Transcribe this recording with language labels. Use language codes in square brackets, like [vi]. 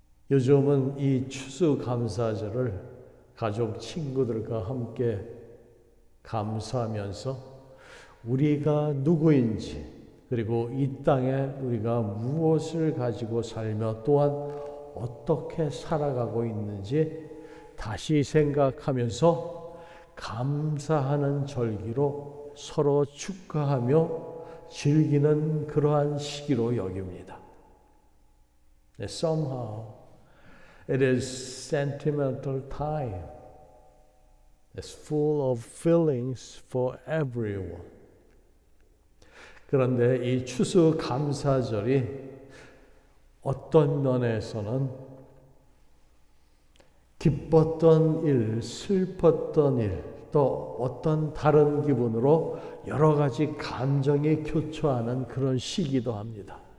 [ko] 요즘은 이 추수감사절을 가족 친구들과 함께 감사하면서 우리가 누구인지, 그리고 이 땅에 우리가 무엇을 가지고 살며 또한 어떻게 살아가고 있는지 다시 생각하면서 감사하는 절기로 서로 축하하며 즐기는 그러한 시기로 여깁니다. [en] Somehow it is sentimental time. It's full of feelings for everyone. [ko] 그런데 이 추수감사절이 어떤 면에서는 기뻤던 일, 슬펐던 일, 또 어떤 다른 기분으로 여러 가지 감정이 교차하는 그런 시기도 합니다.